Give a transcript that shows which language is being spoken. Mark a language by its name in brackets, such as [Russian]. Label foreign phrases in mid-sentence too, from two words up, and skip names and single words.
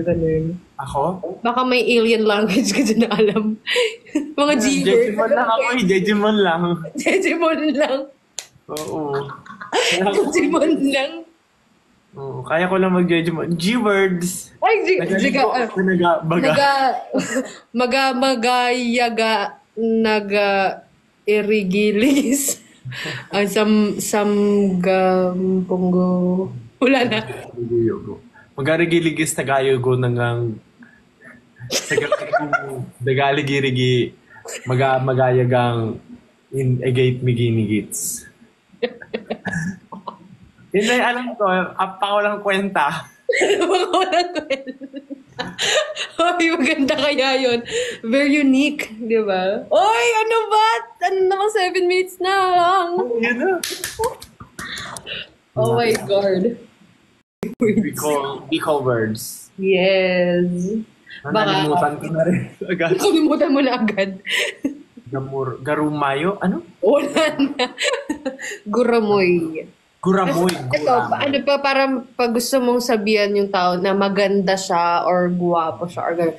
[Filipino] Ganun. Ako? Baka may alien language ka dyan na alam. Mga G-word. Digimon lang ako eh. Digimon lang. Digimon lang. Oo. Digimon lang. Oo. Kaya ko lang mag-Digimon. G-words. Ay, magayaga, irigilis. Punggo. Wala na. Magagiligis tagayogo nangang dagaligirigi magayagang in egate miginigits. Hindi, alam ko, apa ko lang kwenta. Ay, maganda kaya yun. [English] Very unique, [Filipino] di ba? Oy, ano ba? Ano naman 7 minutes na lang? Yun na. [English] Oh my God. We call words. Yes. [Filipino] Nalimutan ko na rin agad. Kalimutan mo na agad. Garumayo? Ano? Wala na. Guramoy. Guramoy. Ito, ano pa, parang pag gusto mong sabihan yung tao na maganda siya or guwapo siya or gano'n.